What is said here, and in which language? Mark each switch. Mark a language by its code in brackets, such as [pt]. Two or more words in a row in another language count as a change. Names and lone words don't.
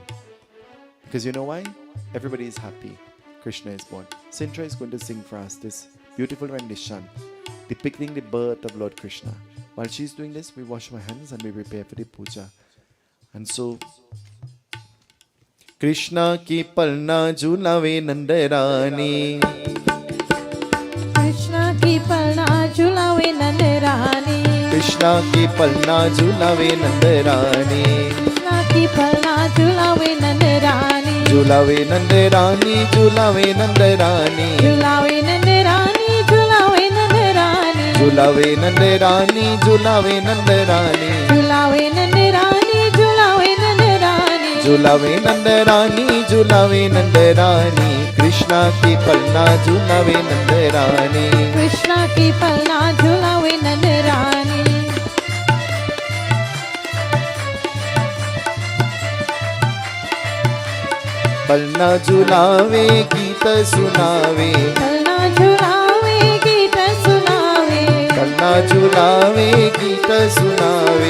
[en] Because you know why? Everybody is happy. Krishna is born. Sintra is going to sing for us this beautiful rendition depicting the birth of Lord Krishna. While she's doing this, we wash our hands and we prepare for the puja. [hi] And so, कृष्ण की पलना झुलावे नंदरानी. कृष्ण की पलना झुलावे नंदरानी. कृष्ण की पलना झुलावे नंदरानी. कृष्ण की पलना झुलावे नंदरानी. झुलावे नंदरानी, झुलावे नंदरानी. झुलावे नंदरानी, झुलावे नंदरानी. झुलावे नंदरानी, झुलावे नंदरानी. झुलावे नंदरानी, झुलावे नंदरानी. झुलावे नंदरानी, झुलावे नंदरानी. कृष्ण की पलना झुलावे नंदरानी. कृष्ण की पलना झुलावे नंदरानी. पलना झुलावे गीत सुनावे. पलना झुलावे गीत सुनावे. पलना झुलावे गीत सुनावे.